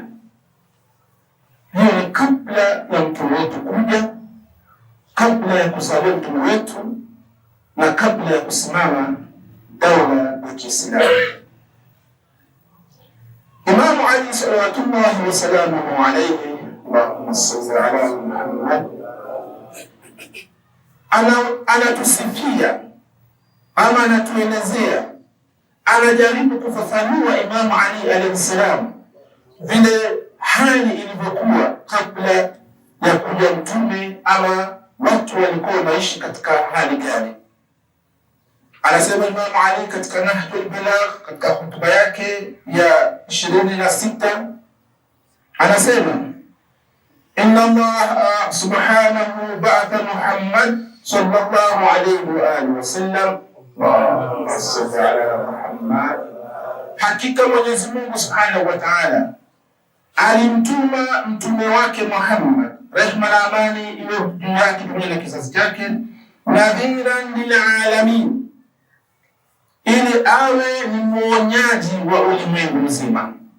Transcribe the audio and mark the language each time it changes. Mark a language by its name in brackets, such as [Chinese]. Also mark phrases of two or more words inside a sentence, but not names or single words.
[Swahili] Hiyo ni kabla ya mtume wetu kuja, kabla ya kuzaliwa mtume wetu na kabla ya kusimama daula ya Kiislamu. [Arabic] الإمام علي صلوات الله وسلامه عليه، اللهم صل على محمد, [Swahili] anatusifia ama anatuelezea, anajaribu kufafanua Imamu Ali [Arabic] عليه السلام [Swahili] vile hali ilivyokuwa kabla ya kuja mtume, ama watu walikuwa wanaishi katika hali gani. Anasema Imamu Ali katika Nahjul Balagh, katika hotuba yake ya 26, anasema inna [Arabic] الله سبحانه بعث محمد صلى الله عليه وآله وسلم، اللهم صل على محمد, [Swahili] hakika Mwenyezi Mungu [Arabic] سبحانه وتعالى [Swahili] alimtuma mtume wake Muhammad, rehma na amani iwe juu yake pamoja na kizazi chake, [Arabic] نذيرا للعالمين, [Swahili] ili awe ni mwonyaji wa ulimwengu mzima.